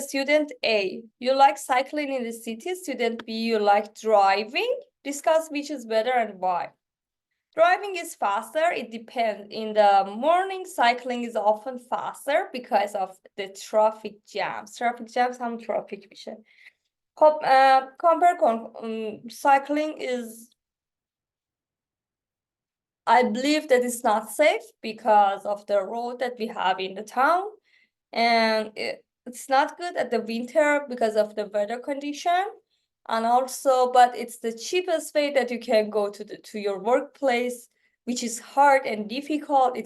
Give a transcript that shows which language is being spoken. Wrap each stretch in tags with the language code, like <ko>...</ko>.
<en>Student A, you like cycling in the city. Student B, you like driving. Discuss which is better and why. Driving is faster. It depends. In the morning, cycling is often faster because of the traffic jams.</en> <fa>Traffic jams هم traffic میشه. خب compare کن.</fa> <en>Cycling is, I believe that it's not safe because of the road that we have in the town, and it's not good at the winter because of the weather condition, and also, but it's the cheapest way that you can go to your workplace, which is hard and difficult.</en>